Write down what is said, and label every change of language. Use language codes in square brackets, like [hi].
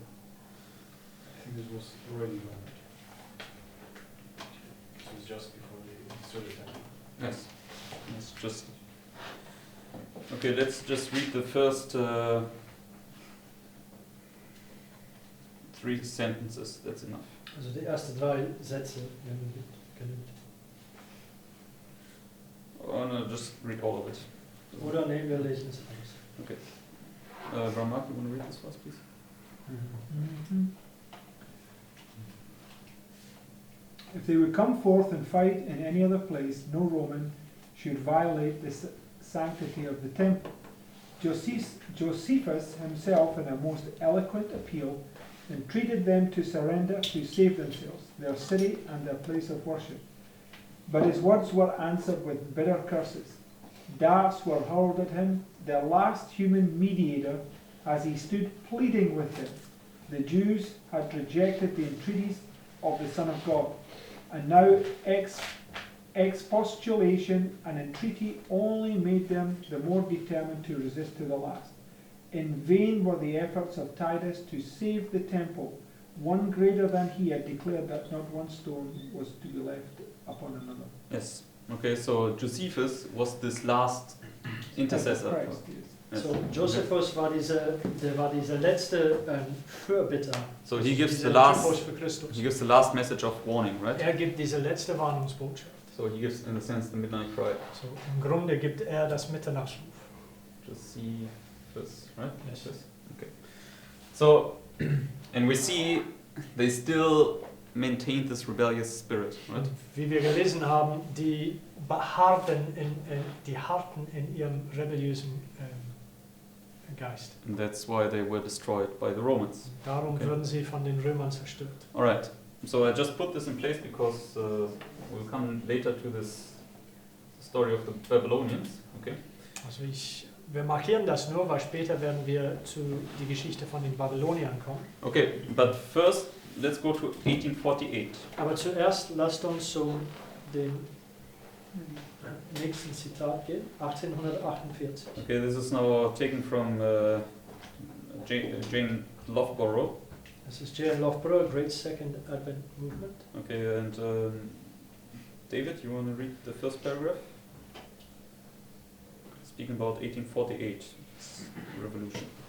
[en] I think this was already done. This was just before the Israeli time. Yes. Let's just. Okay, let's just read the first 3 sentences. That's enough. [de] Also die ersten 3 Sätze genügt. [en] Oh no, just read all of it. [de] Oder nee, wir lesen es aus. [en] Brahma, you want to read this first, please? If they would come forth and fight in any other place, no Roman should violate the sanctity of the temple. Josephus himself, in a most eloquent appeal, entreated them to surrender to save themselves, their city and their place of worship. But his words were answered with bitter curses. Darts were hurled at him, their last human mediator, as he stood pleading with them. The Jews had rejected the entreaties of the Son of God, and now expostulation and entreaty only made them the more determined to resist to the last. In vain were the efforts of Titus to save the temple. One greater than he had declared that not one stone was to be left upon another. Yes. Okay, so Josephus was this last intercessor. Christ, yes. Yes. [de] So Josephus war dieser letzte Fürbitter. [en] So he gives [de] dieser [en] the last. [de] Typus für Christus. [en] He gives the last message of warning, right? [de] Gibt diese letzte Warnungsbotschaft. [en] So he gives, in a sense, the midnight cry. [de] So im Grunde gibt das Mitternachtsruf. [en] Josephus, right? Yes. Okay. So, and we see they still maintained this rebellious spirit, right? [de] Und wie wir gelesen haben, die harrten in ihrem rebelliösen Geist. [en] And that's why they were destroyed by the Romans. [de] Darum [en] Okay. [de] wurden sie von den Römern zerstört. [en] Alright, so I just put this in place because we'll come later to this story of the Babylonians, okay? [de] Also wir markieren das nur, weil später werden wir zu die Geschichte von den Babyloniern kommen. [en] Okay, but first let's go to 1848. [de] Aber zuerst lasst uns zu dem nächsten Zitat gehen, 1848. [en] Okay, this is now taken from Jane Loughborough. [de] Das ist J.L. Loughborough, Great Second Advent Movement. [en] Okay, and David, you want to read the first paragraph? Speaking about 1848 revolution.